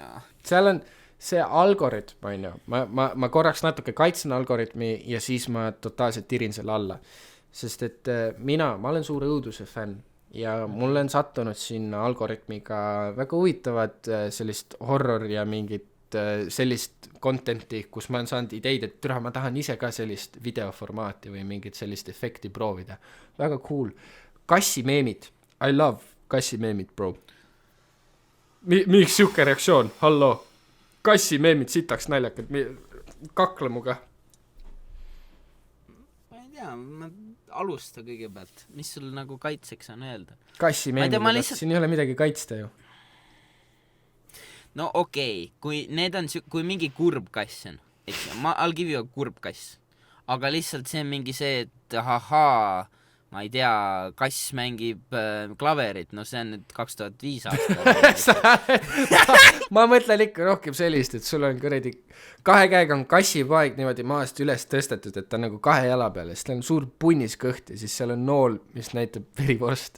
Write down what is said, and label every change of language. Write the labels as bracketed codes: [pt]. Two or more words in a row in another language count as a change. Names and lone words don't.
[et] Seal on see algoritm, on ju, ma korraks natuke kaitsen algoritmi ja siis ma totaalselt tirin selle alla, sest et ma olen suur õuduse fänn ja mul on sattunud sinna algoritmiga väga huvitavad sellist horror ja mingit sellist contenti, kus ma olen saanud ideid, et türa, ma tahan ise ka sellist videoformaati või mingit sellist efekti proovida. Väga cool. Kassimeemid. [en] I love [et] kassimeemid, bro. Miks siuke reaktsioon? Hallo. Kassimeemid sitaks naljakad. Kakle muga. Ma ei tea, ma alusta kõigepealt. Mis sul nagu kaitseks on öelda? Kassimeemid, siin ei ole midagi kaitsta ju. No okei, kui mingi kurb kass on, eks [en] I'll give you a [et] kurb kass, aga lihtsalt see on mingi see, et ma ei tea, kass mängib klaverit, no see on nüüd 2005 aastal. Ma mõtlen ikka rohkem sellist, et sul on kuradi 2 käega on kassipaeg niimoodi maast üles tõstetud, et ta on nagu 2 jala peal, siis ta on suur punnis kõht ja siis seal on nool, mis näitab verivorst.